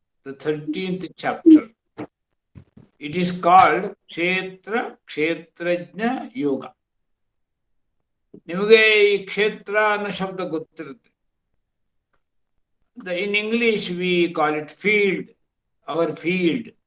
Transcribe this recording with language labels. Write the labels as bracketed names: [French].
[English] The 13th chapter. It is called Kshetrajna Yoga. [Kannada] ನಿಮಗೆ ಈ ಕ್ಷೇತ್ರ ಅನ್ನೋ ಶಬ್ದ ಗೊತ್ತಿರುತ್ತೆ. [English] In English we call it field. Our field.